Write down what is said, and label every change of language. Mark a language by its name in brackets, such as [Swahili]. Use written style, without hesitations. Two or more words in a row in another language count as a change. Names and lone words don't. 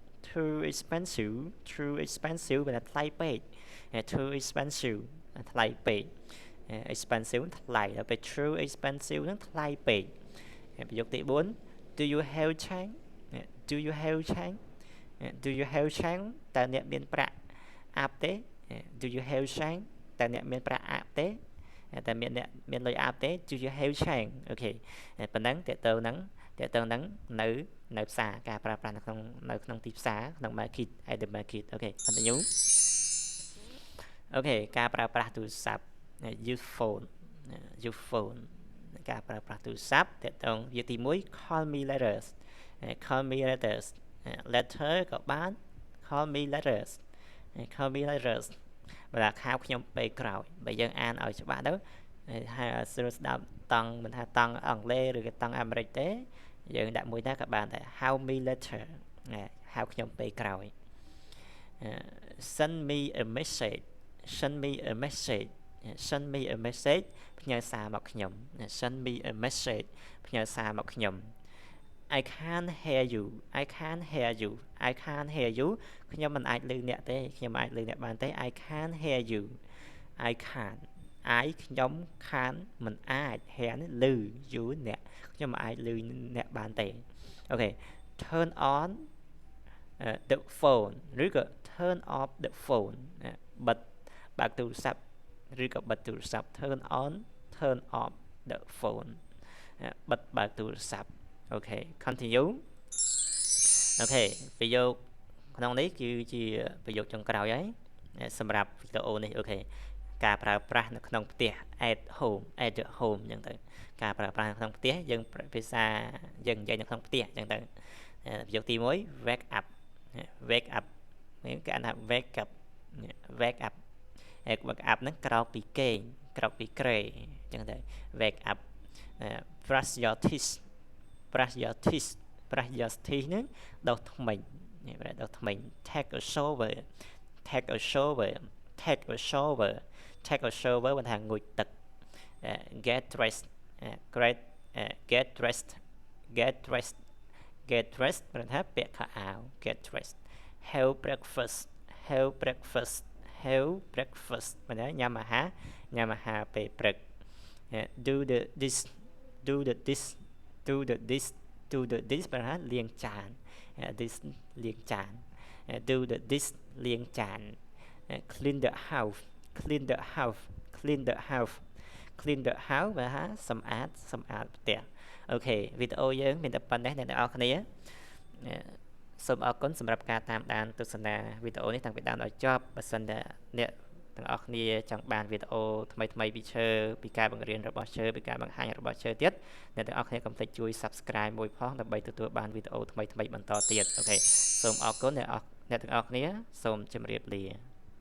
[Khmer] វាថ្លៃពេក [English] too expensive [Khmer] ថ្លៃពេក expensive ថ្លៃដល់ពេល [English] too expensive [Khmer] ហ្នឹងថ្លៃពេកប្រយោគទី4 [English] do you have change do you have change do you have change [Khmer] តើអ្នកមានប្រាក់អាប់ទេ [English] do you have change [Khmer] តើអ្នកមានប្រាក់អាប់ទេតើអ្នកមានលុយអាប់ទេ [English] do you have change [Khmer] អូខេប៉ុណ្ណឹងតើទៅហ្នឹងនៅផ្សារការប្រើប្រាស់នៅក្នុងទីផ្សារក្នុង market [English] at the market [Khmer] អូខេ continue អូខេការប្រើប្រាស់ទូរស័ព្ទ [English] use phone [Khmer] ការប្រើប្រាស់ទូរស័ព្ទតើទៅវាទី1 [English] call me letters [Khmer] letter ក៏បាន [English] call me letters [Khmer] បើថាខោខ្ញុំពេលក្រោយបើយើងអានឲ្យច្បាស់ទៅហើយស្រួលស្ដាប់តង់មិនថាតង់អង់គ្លេសឬក៏តង់អាមេរិកទេយើងដាក់មួយណាក៏បានដែរ [English] how me later [Khmer] ហៅខ្ញុំពេលក្រោយ [English] send me a message send me a message send me a message [Khmer] ផ្ញើសារមកខ្ញុំ [English] send me a message [Khmer] ផ្ញើសារមកខ្ញុំ [English] I can't hear you I can't hear you I can't hear you [Khmer] ខ្ញុំមិនអាចឮអ្នកទេខ្ញុំអាចឮអ្នកបានទេ [English] I can't hear you I can't I ខ្ញុំ can't [Khmer] មិនអាច [English] hear [Khmer] នេះឮ [English] you [Khmer] អ្នកខ្ញុំមិនអាចឮអ្នកបានទេអូខេ [English] turn on the phone ឬក៏ turn off the phone [Khmer] បិទបើកទូរស័ព្ទឬក៏បិទទូរស័ព្ទ [English] turn on turn off the phone [Khmer] បិទបើកទូរស័ព្ទអូខេ [English] continue អូ [Khmer] ខេប្រយោគក្នុងនេះគឺជាប្រយោគចុងក្រោយហើយសម្រាប់វីដេអូនេះអូខេការប្រើប្រាស់នៅក្នុងផ្ទះ [English] at home at the home [Khmer] អញ្ចឹងទៅការប្រើប្រាស់នៅក្នុងផ្ទះយើងភាសាយើងនិយាយនៅក្នុងផ្ទះអញ្ចឹងទៅប្រយោគទី1 [English] wake up wake up [Khmer] នេះគេហៅ [English] wake up wake up wake up [Khmer] ហ្នឹងក្រោកពីគេងក្រោកពីក្រែអញ្ចឹងទៅ [English] wake up brush your teeth brush your teeth brush your teeth [Khmer] ហ្នឹងដុសធ្មេញដុសធ្មេញ [English] take a shower take a shower take a shower take a shower [Khmer] បានថាងូតទឹក [English] get dressed get dressed get dressed get dressed [Khmer] បានថាពាក់ខោអាវ [English] get dressed have breakfast have breakfast have breakfast [Khmer] បានថាញ៉ាំអាហារពេលព្រឹក [English] do the dish do the dish do the dish do the dish [Khmer] បានថាលាងចាន [English] dish [Khmer] លាងចាន [English] do the dish [Khmer] លាងចាន [English] clean the house clean the house clean the house clean the house [Khmer] បានថាសម្អាតផ្ទះអូខេវីដេអូយើងមានតែប៉ុណ្ណេះអ្នកទាំងអស់គ្នាសូមអរគុណសម្រាប់ការតាមដានទស្សនាវីដេអូនេះតាំងពីដើមដល់ចប់បើសិនតែអ្នកទាំងអស់គ្នាចង់បានវីដេអូថ្មីពីឈើពីការបង្រៀនរបស់ឈើពីការបង្ហាញរបស់ឈើទៀតអ្នកទាំងអស់គ្នាកុំភ្លេចជួយ Subscribe មួយផងដើម្បីទទួលបានវីដេអូថ្មីបន្តទៀតអូខេសូមអរគុណអ្នកទាំងអស់គ្នាសូមជម្រាបលា